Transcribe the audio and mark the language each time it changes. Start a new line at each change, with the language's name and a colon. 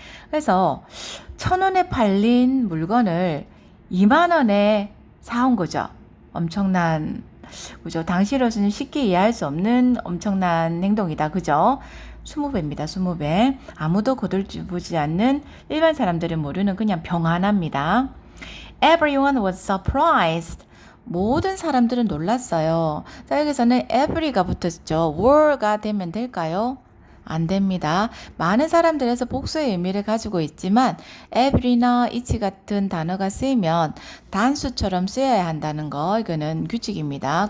Korean: 그래서 1,000원에 팔린 물건을 2만 원에 사온 거죠. 엄청난, 그죠? 당시로서는 쉽게 이해할 수 없는 엄청난 행동이다. 그죠? 20배입니다. 20배. 아무도 거들보지 않는 일반 사람들은 모르는 그냥 병 하나입니다.
English: Everyone was surprised.
Korean: 모든 사람들은 놀랐어요. 자, 여기서는 every가 붙었죠. were가 되면 될까요? 안 됩니다. 많은 사람들에서 복수의 의미를 가지고 있지만 every나 each 같은 단어가 쓰이면 단수처럼 쓰여야 한다는 거 이거는 규칙입니다.